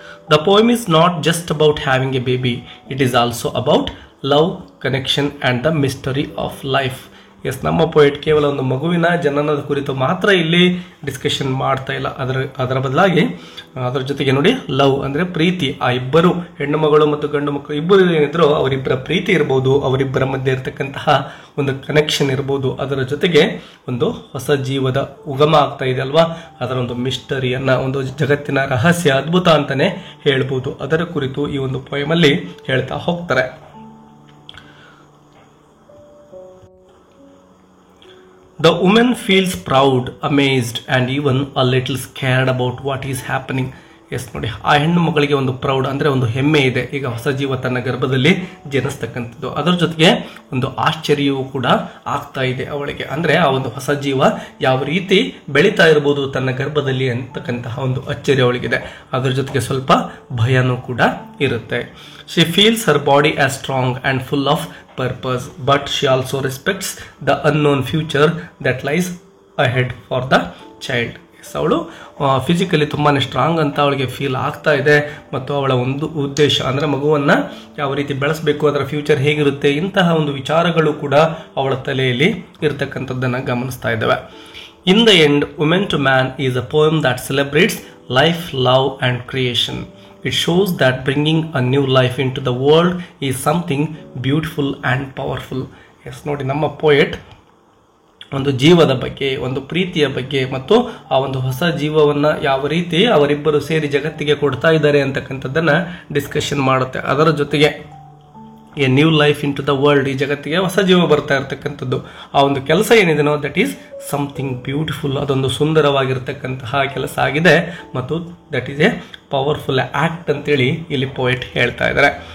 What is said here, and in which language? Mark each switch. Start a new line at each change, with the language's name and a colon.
English: The poem is not just about having a baby, it is also about love, connection and the mystery of life.
Kannada: S, ನಮ್ಮ poet ಕೇವಲ ಒಂದು ಮಗುವಿನ ಜನನದ ಕುರಿತು ಮಾತ್ರ ಇಲ್ಲಿ discussion ಮಾಡ್ತಾ ಇಲ್ಲ, ಅದರ ಬದಲಾಗಿ ಅದರ ಜೊತೆಗೆ ನೋಡಿ ಲವ್ ಅಂದ್ರೆ ಪ್ರೀತಿ. ಆ ಇಬ್ಬರು ಹೆಣ್ಣು ಮಗಳು ಮತ್ತು ಗಂಡು ಮಕ್ಕಳು ಇಬ್ಬರು ಏನಿದ್ರು ಅವರಿಬ್ಬರ ಪ್ರೀತಿ ಇರ್ಬೋದು, ಅವರಿಬ್ಬರ ಮಧ್ಯೆ ಇರತಕ್ಕಂತಹ ಒಂದು ಕನೆಕ್ಷನ್ ಇರ್ಬೋದು, ಅದರ ಜೊತೆಗೆ ಒಂದು ಹೊಸ ಜೀವದ ಉಗಮ ಆಗ್ತಾ ಇದೆ ಅಲ್ವಾ, ಅದರ ಒಂದು ಮಿಸ್ಟರಿಯನ್ನ, ಒಂದು ಜಗತ್ತಿನ ರಹಸ್ಯ, ಅದ್ಭುತ ಅಂತಾನೆ ಹೇಳ್ಬೋದು. ಅದರ ಕುರಿತು ಈ ಒಂದು ಪೋಯಮ್ ಅಲ್ಲಿ ಹೇಳ್ತಾ ಹೋಗ್ತಾರೆ.
English: The woman feels proud, amazed and even a little scared about what is happening.
Kannada: S, ನೋಡಿ, ಆ ಹೆಣ್ಣು ಮಗಳಿಗೆ ಒಂದು ಪ್ರೌಡ್ ಅಂದ್ರೆ ಒಂದು ಹೆಮ್ಮೆ ಇದೆ. ಈಗ ಹೊಸ ಜೀವ ತನ್ನ ಗರ್ಭದಲ್ಲಿ ಜನಿಸ್ತಕ್ಕಂಥದ್ದು, ಅದರ ಜೊತೆಗೆ ಒಂದು ಆಶ್ಚರ್ಯವೂ ಕೂಡ ಆಗ್ತಾ ಇದೆ ಅವಳಿಗೆ. ಅಂದ್ರೆ ಆ ಒಂದು ಹೊಸ ಜೀವ ಯಾವ ರೀತಿ ಬೆಳೀತಾ ಇರಬಹುದು ತನ್ನ ಗರ್ಭದಲ್ಲಿ ಅಂತಕ್ಕಂತಹ ಒಂದು ಅಚ್ಚರಿ ಅವಳಿಗಿದೆ. ಅದರ ಜೊತೆಗೆ ಸ್ವಲ್ಪ ಭಯನೂ ಕೂಡ ಇರುತ್ತೆ.
English: She feels her body as strong and full of purpose, but she also respects the unknown future that lies ahead for the child.
Kannada: ಅವಳು ಫಿಸಿಕಲಿ ತುಂಬಾನೇ ಸ್ಟ್ರಾಂಗ್ ಅಂತ ಅವಳಿಗೆ ಫೀಲ್ ಆಗ್ತಾ ಇದೆ, ಮತ್ತು ಅವಳ ಒಂದು ಉದ್ದೇಶ ಅಂದ್ರೆ ಮಗುವನ್ನ ಯಾವ ರೀತಿ ಬೆಳೆಸಬೇಕು, ಅದರ ಫ್ಯೂಚರ್ ಹೇಗಿರುತ್ತೆ, ಇಂತಹ ಒಂದು ವಿಚಾರಗಳು ಕೂಡ ಅವಳ ತಲೆಯಲ್ಲಿ ಇರತಕ್ಕಂಥದ್ದನ್ನ ಗಮನಿಸ್ತಾ ಇದ್ದಾವೆ.
English: In the end, Women to Man is a poem that celebrates life, love and creation. It shows that bringing a new life into the world is something beautiful and powerful.
Kannada: Yes, ನೋಡಿ ನಮ್ಮ poet ಒಂದು ಜೀವದ ಬಗ್ಗೆ, ಒಂದು ಪ್ರೀತಿಯ ಬಗ್ಗೆ ಮತ್ತು ಆ ಒಂದು ಹೊಸ ಜೀವವನ್ನು ಯಾವ ರೀತಿ ಅವರಿಬ್ಬರು ಸೇರಿ ಜಗತ್ತಿಗೆ ಕೊಡ್ತಾ ಇದ್ದಾರೆ ಅಂತಕ್ಕಂಥದ್ದನ್ನ ಡಿಸ್ಕಷನ್ ಮಾಡುತ್ತೆ. ಅದರ ಜೊತೆಗೆ
English: a new life into the world,
Kannada: ಈ ಜಗತ್ತಿಗೆ ಹೊಸ ಜೀವ ಬರ್ತಾ ಇರತಕ್ಕಂಥದ್ದು, ಆ ಒಂದು ಕೆಲಸ ಏನಿದೆನೋ
English: that is something beautiful,
Kannada: ಅದೊಂದು ಸುಂದರವಾಗಿರ್ತಕ್ಕಂತಹ ಕೆಲಸ ಆಗಿದೆ ಮತ್ತು
English: that is a powerful act
Kannada: ಅಂತೇಳಿ ಇಲ್ಲಿ ಪೋಯೆಟ್ ಹೇಳ್ತಾ ಇದ್ದಾರೆ.